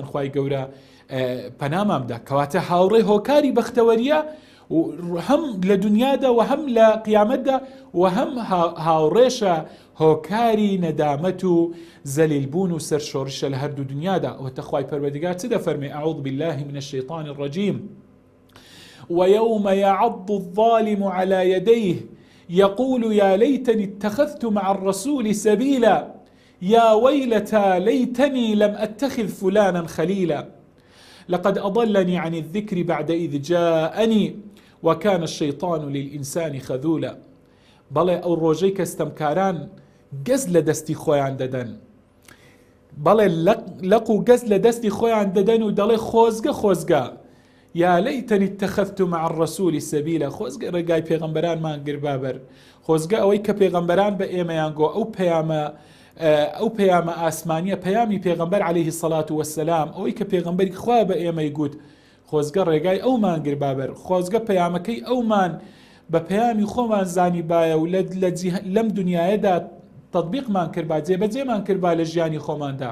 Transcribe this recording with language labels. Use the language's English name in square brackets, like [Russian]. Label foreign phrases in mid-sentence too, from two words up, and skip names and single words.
[Central Kurdish] خوای گەورە پەنامان بدە. کەواتە هاوڕێ هۆکاری بەختەوەریە، هەم لە دنیادا و هەم لە قیامەتدا، و هەم هاوڕێشە هۆکاری نەدامەت و زەلیلبوون و سەرشۆڕشە لە هەردوو دنیادا. ئەوەتە خوای پەروەردگار چ دەفەرمێ؟ [Arabic] أعوذ بالله من الشيطان الرجيم ويوم يعض الظالم على يديه يقول يا ليتني اتخذت مع الرسول سبيلا يا ويلتى ليتني لم أتخذ فلانا خليلا لقد أضلني عن الذكر بعد إذ جاءني وكان الشيطان للإنسان خذولا. [Central Kurdish] بەڵێ ئەو ڕۆژەی کە ستەمکاران گەز لە دەستی خۆیان دەدەن، بەڵێ لەق و گەز لە دەستی خۆیان دەدەن و دەڵێ خۆزگە [Arabic] یا لەیتەنی اتەخەذت مع الرسول سەبیلا، [Central Kurdish] خۆزگە ڕێگای پێغەمبەرانمان گربابەر، خۆزگە ئەوەی کە پێغەمبەران بە ئێمەیان گۆ ئەو پەیامە ئاسمانیە، پەیامی پێغەمبەر [Arabic] عەلەیهی سەڵات وەسەلام، [Central Kurdish] ئەوەی کە پێغەمبەری خوا بە ئێمەی گوت، خۆزگە ڕێگای ئەومان گربابەر، خۆزگە پەیامەکەی ئەومان بە پەیامی خۆمان زانی باە و لەم دنیاەدا تەطبیقمان کرد، جێبەجێمان کرد لە ژیانی خۆماندا.